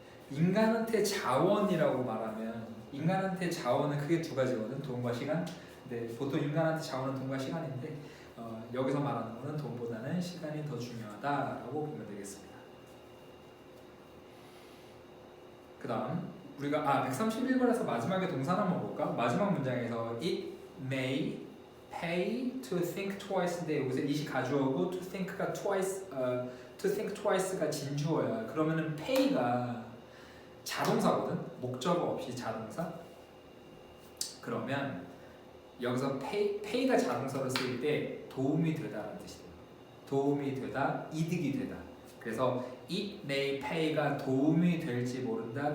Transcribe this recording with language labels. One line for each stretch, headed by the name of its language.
Korean: 인간한테 자원이라고 말하면 인간한테 자원은 크게 2가지거든. 돈과 시간. 근데 보통 인간한테 자원은 돈과 시간인데 여기서 말하는 거는 돈보다는 시간이 더 중요하다라고 보면 되겠습니다. 그 다음 우리가 131번에서 마지막에 동사 한번 볼까? 마지막 문장에서
English: it may pay to think twice
Korean: 인데 여기서 it이 가주어고 to think가 to think twice가 진주어야. 그러면은 pay가 자동사거든. 목적어 없이 자동사. 그러면 여기서 pay가 자동사로 쓰일 때 도움이 되다라는 뜻이에요. 도움이 되다, 이득이 되다. 그래서
English: it may pay
Korean: 가 도움이 될지 모른다.